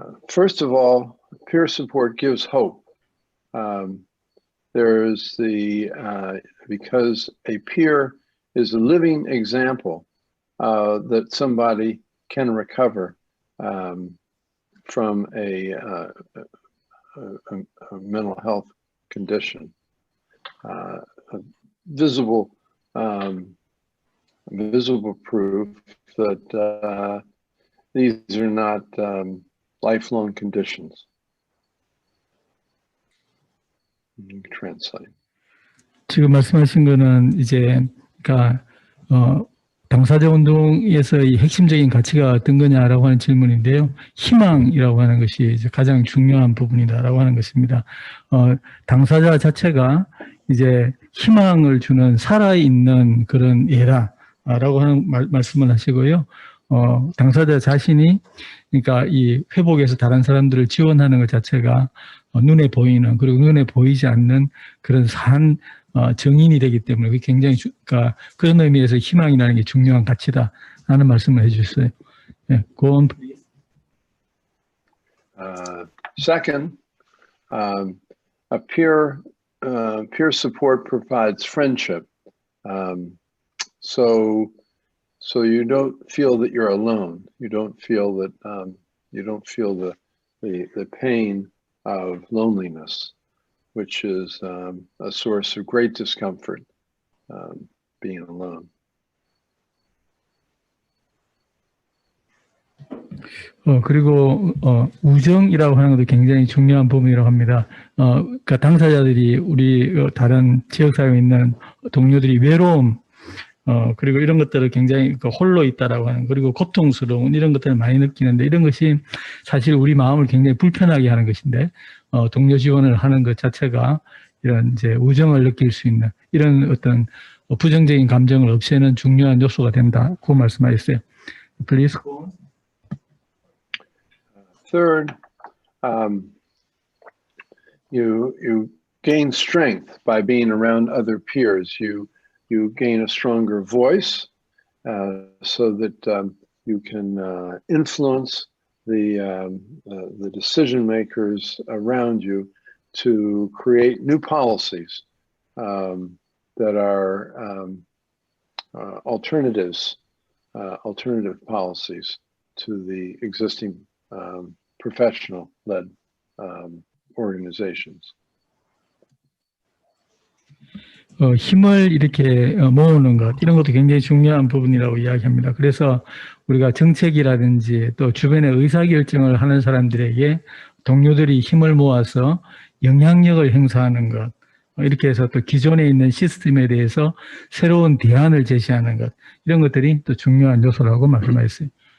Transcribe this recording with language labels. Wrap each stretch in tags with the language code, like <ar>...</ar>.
<en>First of all, peer support gives hope. There's because a peer is a living example that somebody can recover from a mental health condition. Visible proof that these are not lifelong conditions. You can translate.</en> <ko>지금 말씀하신 거는 이제 그러니까 당사자 운동에서의 핵심적인 가치가 어떤 거냐라고 하는 질문인데요. 희망이라고 하는 것이 이제 가장 중요한 부분이다라고 하는 것입니다. 당사자 자체가 이제 희망을 주는 살아있는 그런 예라라고 하는 말씀을 하시고요. 당사자 자신이 그러니까 이 회복에서 다른 사람들을 지원하는 것 자체가 눈에 보이는 그리고 눈에 보이지 않는 그런 산 정인이 되기 때문에 그게 굉장히 그러니까 그런 의미에서 희망이라는 게 중요한 가치다라는 말씀을 해주셨어요.</ko> <en>네, go on, please. Second, a peer support provides friendship. So you don't feel that you're alone. You don't feel that the pain of loneliness, which is a source of great discomfort, being alone.</en> <ko>그리고 우정이라고 하는 것도 굉장히 중요한 부분이라고 합니다. 그러니까 당사자들이 우리 다른 지역사회에 있는 동료들이 외로움, 그리고 이런 것들을 굉장히 홀로 있다라고 하는, 그리고 고통스러운 이런 것들을 많이 느끼는데, 이런 것이 사실 우리 마음을 굉장히 불편하게 하는 것인데, 동료 지원을 하는 것 자체가 이런 이제 우정을 느낄 수 있는 이런 어떤 부정적인 감정을 없애는 중요한 요소가 된다고 말씀하셨어요.</ko> <en>Please. Third, you gain strength by being around other peers. You gain a stronger voice so that you can influence the decision makers around you to create new policies that are alternative policies to the existing professional-led organizations.</en> <ko>힘을 이렇게 모으는 것, 이런 것도 굉장히 중요한 부분이라고 이야기합니다. 그래서 우리가 정책이라든지 또 주변의 의사결정을 하는 사람들에게 동료들이 힘을 모아서 영향력을 행사하는 것, 이렇게 해서 또 기존에 있는 시스템에 대해서 새로운 대안을 제시하는 것, 이런 것들이 또 중요한 요소라고 말씀하셨어요.</ko>